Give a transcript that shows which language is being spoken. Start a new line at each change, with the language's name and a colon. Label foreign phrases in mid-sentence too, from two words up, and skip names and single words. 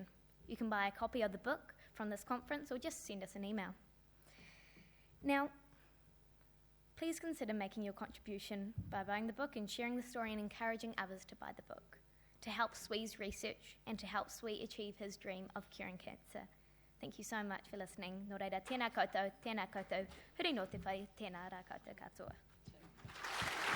English: You can buy a copy of the book from this conference or just send us an email. Now, please consider making your contribution by buying the book and sharing the story and encouraging others to buy the book, to help Swee's research and to help Swee achieve his dream of curing cancer. Thank you so much for listening.
Māori: Nō reira, tēnā koutou, huri nō te whai, tēnā rā koutou katoa.